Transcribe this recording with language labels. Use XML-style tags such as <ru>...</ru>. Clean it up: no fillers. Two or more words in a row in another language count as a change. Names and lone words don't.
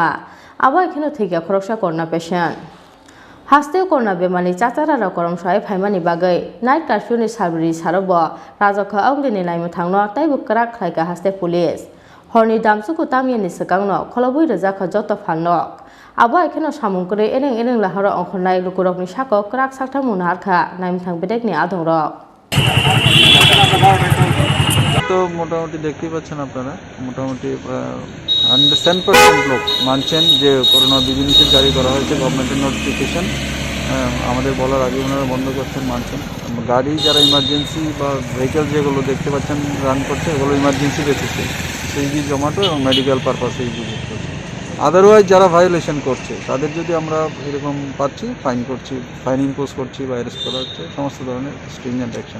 <trp>Abo ekheno thikya khoroksa corona patient. Hasteo korona bemani chachara korom sai phaimani bagai</trp> <en>night curfew</en> <trp>ni sabri sarobo rajakha aungni naimo thangno taibu krak khlaika haste police horni damsuku tamye ni sakangno kholobui rajakha joto phalno abo ekheno samungkore eneng lahara onkhonai lukurokni sako krak sakta munarkha naimthang bedekni adongrok</trp> <bn>তো মোটামুটি দেখতেই পাচ্ছেন আপনারা মোটামুটি 100% লোক মানছেন যে করোনা বিধিনিষেধ জারি করা হয়েছে গভর্নমেন্টের নোটিফিকেশন আমাদের বলার আগে ওনারা বন্ধ করছেন মানছেন গাড়ি যারা ইমার্জেন্সি বা ভেহিকেল যেগুলো দেখতে পাচ্ছেন রান করছে এগুলো</bn> <en>emergency basis</en> <bn>সুইগি জোম্যাটো এবং</bn> <en>medical purpose</en> <bn>ইউজ করছে আদারওয়াইজ যারা ভায়োলেশন করছে তাদের যদি আমরা এরকম পাচ্ছি ফাইন করছি</bn> <en>fine impose</en> <bn>করছি বা অ্যারেস্ট করা হচ্ছে সমস্ত ধরনের</bn> <en>stringent action</en>